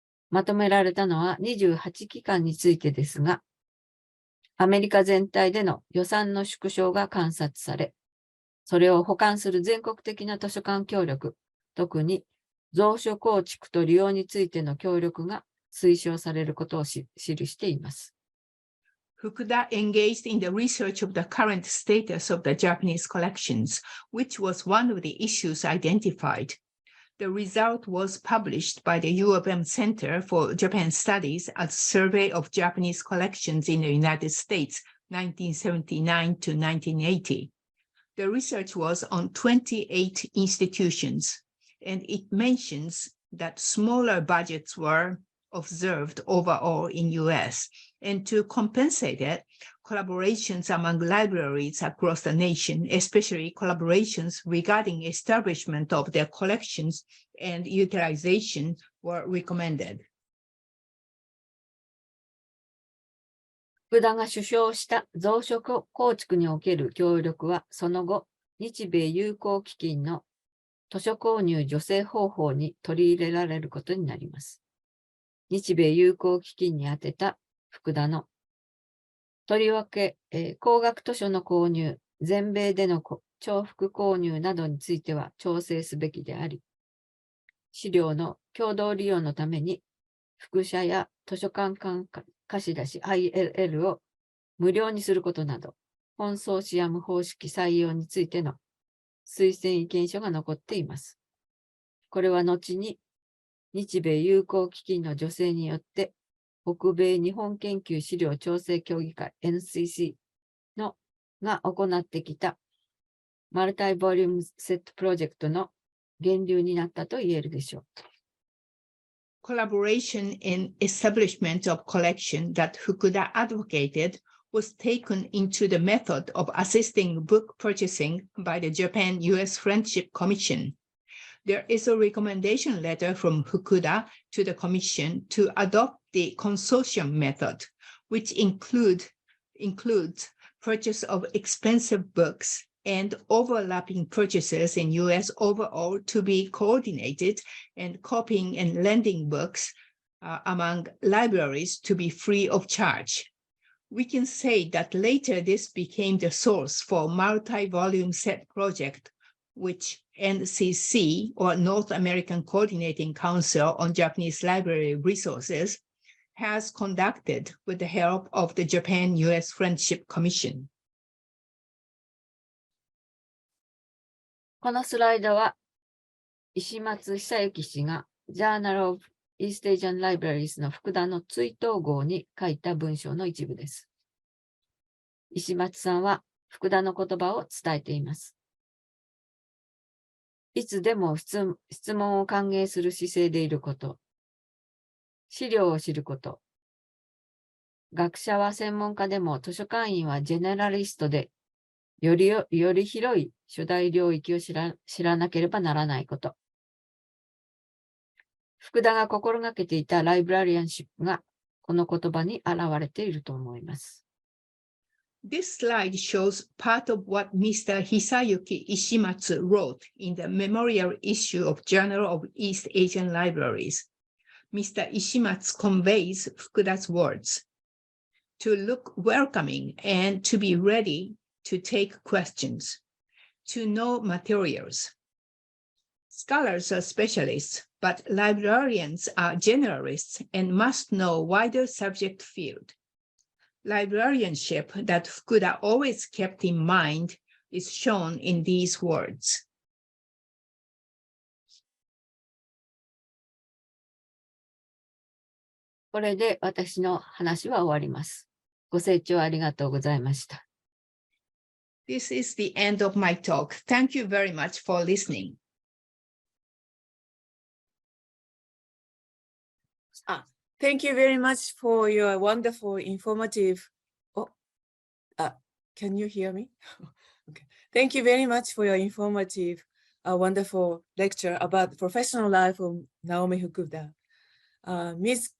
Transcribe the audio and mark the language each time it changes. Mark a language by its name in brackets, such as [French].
[Japanese] まとめられたのは28機関についてですが、アメリカ全体での予算の縮小が観察され、それを補完する全国的な図書館協力、特に蔵書構築と利用についての協力が推奨されることを記しています。 [English] Fukuda engaged in the research of the current status of the Japanese collections, which was one of the issues identified. The result was published by the U of M Center for Japan Studies as Survey of Japanese Collections in the United States, 1979 to 1980. The research was on 28 institutions, and it mentions that smaller budgets were observed overall in US, and to compensate it, collaborations among libraries across the nation, especially collaborations regarding establishment of their collections and utilization, were recommended. [Japanese] 福田が主張した蔵書構築における協力は、その後、日米友好基金の図書購入助成方法に取り入れられることになります。日米友好基金に宛てた福田のとりわけ、高額図書の購入、全米での重複購入などについては調整すべきであり、資料の共同利用のために、複写や図書館貸し出し ILL を無料にすることなど、コンソーシアム方式採用についての推薦意見書が残っています。これは後に日米友好基金の助成によって、北米日本研究資料調整協議会 NCC が行ってきたマルタイボリュームセットプロジェクトの源流になったと言えるでしょう。 [English] Collaboration in establishment of collection that Fukuda advocated was taken into the method of assisting book purchasing by the Japan-U.S. Friendship Commission. There is a recommendation letter from Fukuda to the Commission to adopt the consortium method, which includes purchase of expensive books and overlapping purchases in U.S. overall to be coordinated, and copying and lending books among libraries to be free of charge. We can say that later this became the source for multi-volume set project, which NCC, or North American Coordinating Council on Japanese Library Resources, has conducted with the help of the Japan-U.S. Friendship Commission. [Japanese] このスライドは、石松久之氏が Journal of East Asian Libraries の福田の追悼号に書いた文章の一部です。石松さんは福田の言葉を伝えています。いつでも質問を歓迎する姿勢でいること、資料を知ること、学者は専門家でも図書館員はジェネラリストで、より広い主題領域を知らなければならないこと。福田が心がけていたライブラリアンシップがこの言葉に現れていると思います。 [English] This slide shows part of what Mr. Hisayuki Ishimatsu wrote in the memorial issue of Journal of East Asian Libraries. Mr. Ishimatsu conveys Fukuda's words, to look welcoming and to be ready to take questions, to know materials. Scholars are specialists, but librarians are generalists and must know wider subject field. Librarianship that Fukuda always kept in mind is shown in these words. [Japanese] これで私の話は終わります。ご清聴ありがとうございました。 [English] This is the end of my talk. Thank you very much for listening. Thank you very much for your wonderful, informative Can you hear me? Okay. Thank you very much for your informative, wonderful lecture about the professional life of Naomi Fukuda. Ms.